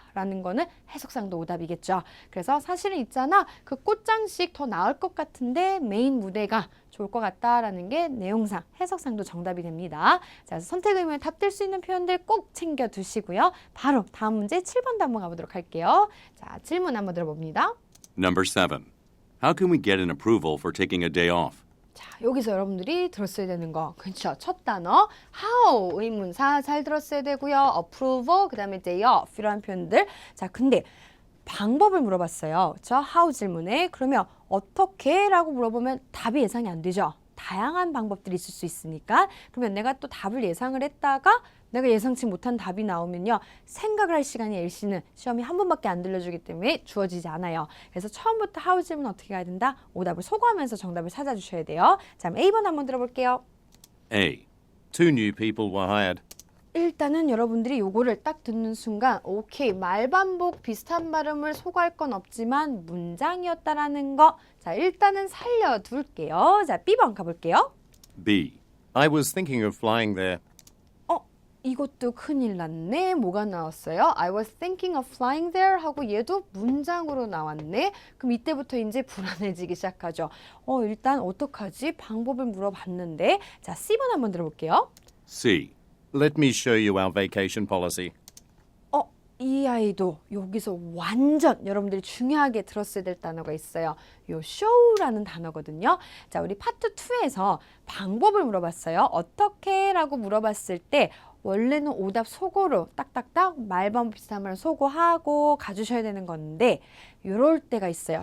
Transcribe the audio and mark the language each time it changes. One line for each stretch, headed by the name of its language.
Korean: 라는 거는 해석상도 오답이겠죠. 그래서 사실은 있잖아. 그 꽃장식 더 나을 것 같은데 메인 무대가 좋을 것 같다라는 게 내용상, 해석상도 정답이 됩니다. 자, 선택 의문에 답될 수 있는 표현들 꼭 챙겨 두시고요. 바로 다음 문제 7번도 한번 가보도록 할게요. 자, 질문 한번 들어봅니다.
English: Number 7. How can we get an approval for taking a day off?
Korean: 자, 여기서 여러분들이 들었어야 되는 거. 그렇죠. 첫 단어 how 의문사 잘 들었어야 되고요. approval, 그 다음에 day off 이런 표현들. 자, 근데 방법을 물어봤어요. 저 how 질문에. 그러면 어떻게? 라고 물어보면 답이 예상이 안 되죠. 다양한 방법들이 있을 수 있으니까. 그러면 내가 또 답을 예상을 했다가 내가 예상치 못한 답이 나오면요. 생각을 할 시간이 LC는 시험이 한 번밖에 안 들려주기 때문에 주어지지 않아요. 그래서 처음부터 how 질문 어떻게 가야 된다? 오답을 소거하면서 정답을 찾아주셔야 돼요. 자, 그럼 A번 한번 들어볼게요.
English: A. 2 new people were hired.
Korean: 일단은 여러분들이 요거를 딱 듣는 순간 오케이, 말반복 비슷한 발음을 소거할 건 없지만 문장이었다라는 거. 자, 일단은 살려둘게요. 자, B번 가볼게요.
English: B. I was thinking of flying there.
Korean: 이것도 큰일 났네. 뭐가 나왔어요?
English: I was thinking of flying there
Korean: 하고 얘도 문장으로 나왔네. 그럼 이때부터 이제 불안해지기 시작하죠. 일단 어떡하지? 방법을 물어봤는데. 자, C번 한번 들어볼게요.
English: C. Let me show you our vacation policy.
Korean: 이 아이도 여기서 완전 여러분들이 중요하게 들었어야 될 단어가 있어요. 요 show라는 단어거든요. 자, 우리 파트 2에서 방법을 물어봤어요. 어떻게? 라고 물어봤을 때 원래는 오답 속어로 딱딱딱 말반복 비슷한 말 속어하고 가주셔야 되는 건데 이럴 때가 있어요.